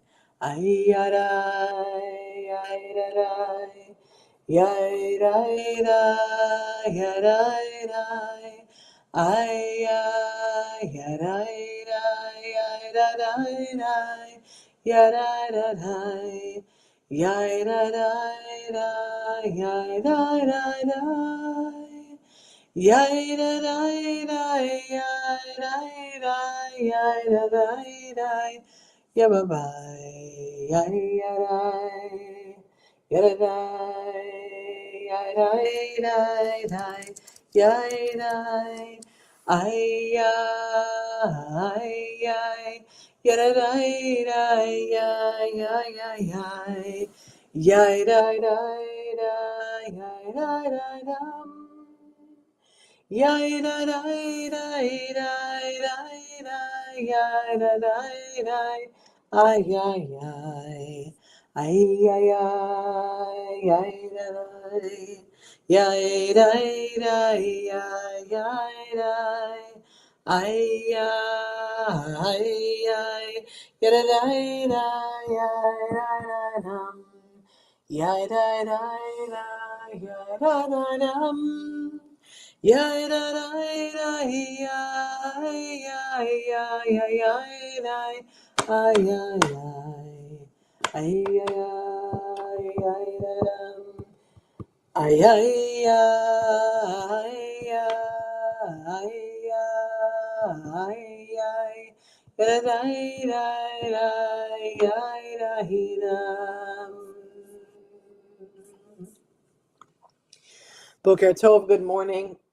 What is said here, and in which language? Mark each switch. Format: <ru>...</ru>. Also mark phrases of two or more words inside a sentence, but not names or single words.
<en>Ay, ay, ay, ay, ay. Yay, yay, yay, yay, yay. Ay, ay, yay, yay, yay, yay, yay. Yay, yay, yay. Yay, yay, yay, yay, yay, yay. Yay, da, da, da, yay, da, da, yay, da, da, da. Yeah, bye bye. Yay, ya, da. Ya, da, da. Yay, da, da, da. Yay, da. Ay, ya, ay, ay. Ya, da, da, da, ya, ya, ya, ya. Yay, da, da, da, yay, da, da, da. Yay da da da da da yay da da da ay ay ay ay ay ay ay da da yay da da yay ay da ay ay ay ya da da da yay da da yay da da da ya da da da. Yay, da, da, da, yay, ay, ay, ay, ay, ay, ay, ay, ay, ay, ay, ay, da, dum. Ay, ay, ay, ay, ay, ay, da, da, da, da, da,</en> <he>Boker Tov,</he> <en>good morning.</en>